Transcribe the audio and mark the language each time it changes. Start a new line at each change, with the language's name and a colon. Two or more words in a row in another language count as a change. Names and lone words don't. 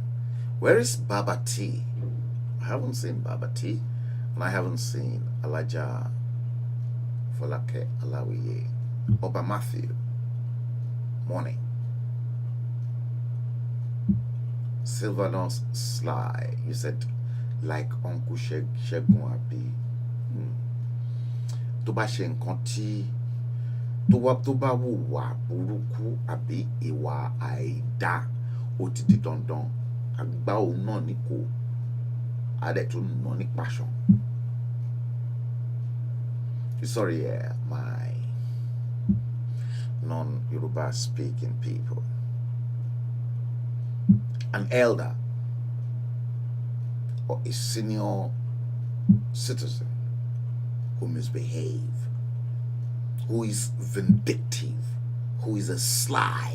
English: Where is Baba T? I haven't seen Baba T, and I haven't seen Alaja Folake Alawiye. Oba Matthew, morning. Sylvanus Sly, you said like Uncle Shegun Abi.
Yoruba: Tó bá ṣe nǹkan tí tó bá wùwà burúkú àbí ìwà àìdá, ó ti di dandan àgbá òun náà ní kò adẹ̀ tún nà ní pàṣán.
English: Sorry, my non-Yoruba speaking people. An elder or a senior citizen who misbehave, who is vindictive, who is a sly.